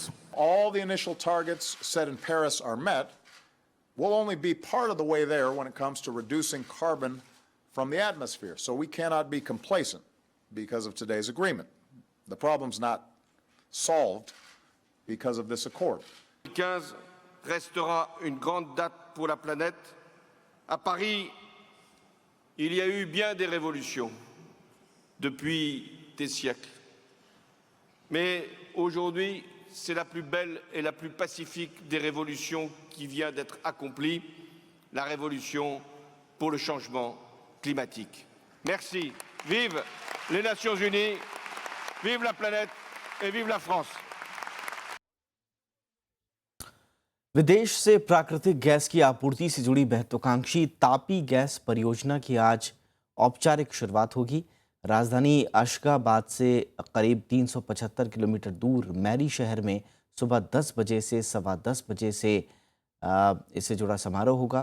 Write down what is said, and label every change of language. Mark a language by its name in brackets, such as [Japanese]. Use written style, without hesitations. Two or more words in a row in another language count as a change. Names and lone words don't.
[English] All the initial targets set in Paris are met. We'll only be part of the way there when it comes to reducing carbon from the atmosphere. So we cannot be complacent because of today's agreement. The problem's not solved because of this accord. [French] 2015 restera une grande date pour la planète. À Paris, Il y a eu bien des révolutions depuis des siècles. Mais aujourd'hui, c'est la plus belle et la plus pacifique des révolutions qui vient d'être accomplie, la révolution pour le changement climatique. Merci. Vive les Nations Unies, vive la planète et vive la France. [Hindi] विदेश से प्राकृतिक गैस की आपूर्ति से जुड़ी महत्वाकांक्षी तापी गैस परियोजना की आज औपचारिक शुरुआत होगी। राजधानी अशगाबाद से करीब 375 किलोमीटर दूर मैरी शहर में सुबह 10 बजे से सवा 10 बजे से इससे जुड़ा समारोह होगा।